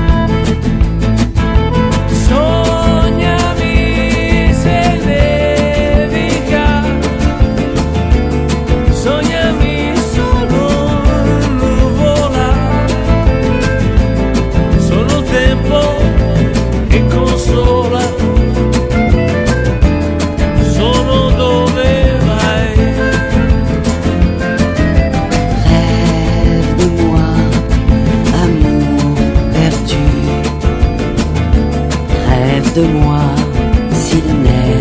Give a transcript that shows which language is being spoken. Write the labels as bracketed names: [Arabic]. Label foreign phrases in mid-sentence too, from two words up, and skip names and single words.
[Italian] Sognami se nevica, sognami sono nuvola, sono il tempo che consola, sono dove vai. [French] Rêve de moi, amour perdu. Rêve de moi, s'il n'est